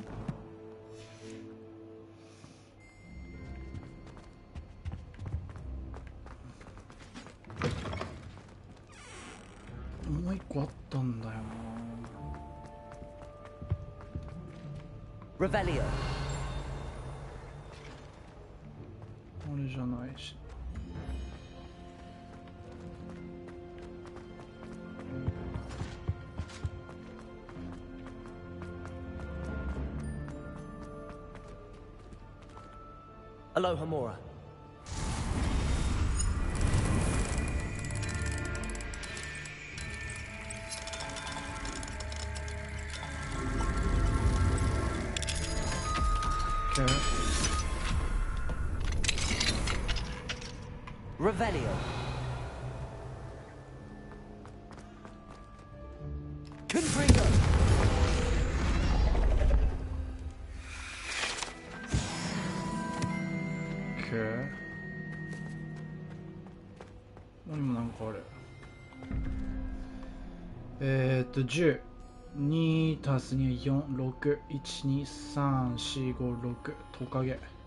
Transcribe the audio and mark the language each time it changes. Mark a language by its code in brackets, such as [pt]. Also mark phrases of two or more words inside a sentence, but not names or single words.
[ja] もう1個あったんだよな。 Revelio. あれじゃないし。 Alohomora. Okay. Revelio. Confringo. Okay. 何もなんかあれ。10。2たす2、4、6、1、2、3、4、5、6、トカゲ。